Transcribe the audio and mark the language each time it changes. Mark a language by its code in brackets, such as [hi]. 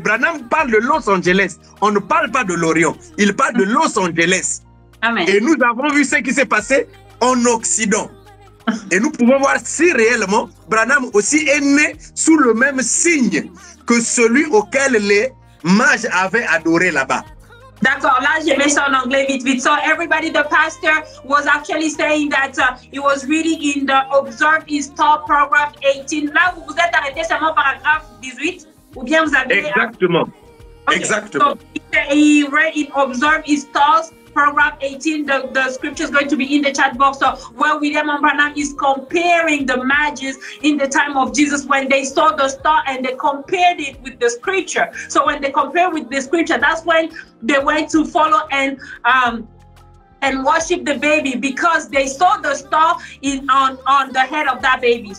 [fr] Branham parle de Los Angeles. On ne parle pas de l'Orient. Il parle de Los Angeles. Amen. Et nous avons vu ce qui s'est passé en Occident. Et nous pouvons voir si réellement Branham aussi est né sous le même signe que celui auquel les mages avaient adoré là-bas. D'accord, là je mets ça en anglais vite vite. [en] So everybody, the pastor was actually saying that he was reading in the Observe His Thought paragraph 18. [fr] Là, vous vous êtes arrêté seulement paragraphe 18 ou bien vous avez... Exactement. Okay. Exactement. [en] So he read in Observe His Thoughts paragraph 18. The scripture is going to be in the chat box. So where William Branham is comparing the mages in the time of Jesus when they saw the star and they compared it with the scripture. So when they compare with the scripture, that's when they went to follow and worship the baby because they saw the star on the head of that baby.